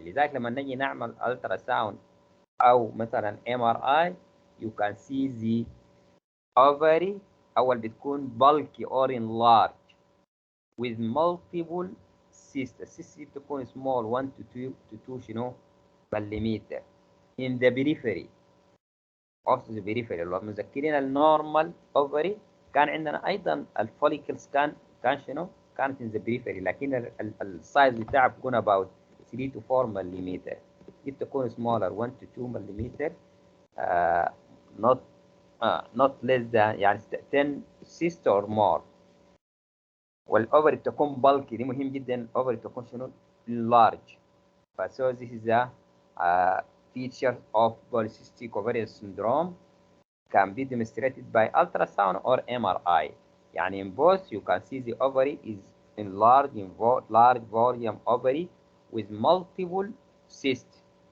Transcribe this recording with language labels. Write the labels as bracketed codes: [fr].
[ar] لذلك لما نجي نعمل الترا ساوند او مثلا [en] MRI you can see the ovary [ar] اول بتكون [en] bulky or enlarged with multiple cysts. [ar] السيست دي بتكون [en] small 1 to 2 مليمتر in the periphery of the periphery. [ar] لو مذكرين النورمال ovary كان عندنا ايضا الفوليكلز كانت [en] in the periphery، [ar] لكن السايز بتاعها بيكون [en] about 3 to 4 [ar] مليمتر. دي بتكون [en] smaller 1 to 2 مليمتر not not less than يعني 10 cyst or more. [ar] والاوفري بتكون bulky، دي مهم جدا. الاوفري بتكون large. [en] So this is a feature of polycystic ovarian syndrome can be demonstrated by ultrasound or MRI. يعني in both you can see the ovary is enlarged in large volume ovary with multiple cysts.